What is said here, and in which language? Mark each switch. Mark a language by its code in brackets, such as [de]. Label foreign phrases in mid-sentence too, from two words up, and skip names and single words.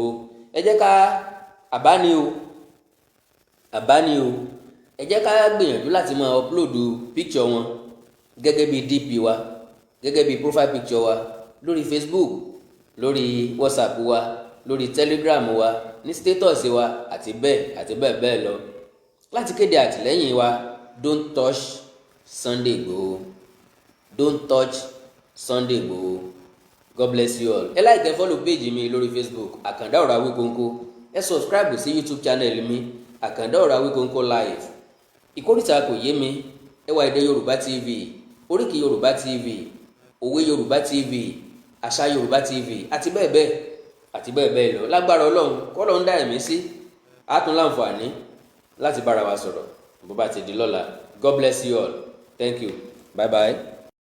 [yo] Ẹ jẹ́ ká àbáni o, ẹ jẹ́ ká gbìyànjú láti máa [en] upload picture [yo] wọn gẹ́gẹ́ bí DP wa, gẹ́gẹ́ bí [en] profile picture [yo] wa lórí Facebook, lórí WhatsApp wa, lórí Telegram wa, ní status wa àti bẹ́ẹ̀ bẹ́ẹ̀ lọ, láti kéde àtìlẹ́yìn wa. [en] Don't touch Sunday Igboho. Don't touch Sunday Igboho. God bless you all. [yo] Ẹ like, ẹ [en] follow page [yo] mi lórí Facebook Àkàndá Ọ̀rọ̀ Awíkonko. Ẹ subscribe sí YouTube channel mi Àkàndá Ọ̀rọ̀ Awíkonko live. Ìkórìtà kò yé mi, ẹ wá Èdè Yorùbá TV, Oríkì Yorùbá TV, Òwe Yorùbá TV, Àṣà Yorùbá TV àti bẹ́ẹ̀ bẹ́ẹ̀ lọ. Lágbára Ọlọ́run k'Ọlọ́run dá ẹ̀mí sí, á tún láǹfààní láti bára wa sọ̀rọ̀ bó bá ti di lọ́la. [en] God bless you all. Thank you. Bye bye.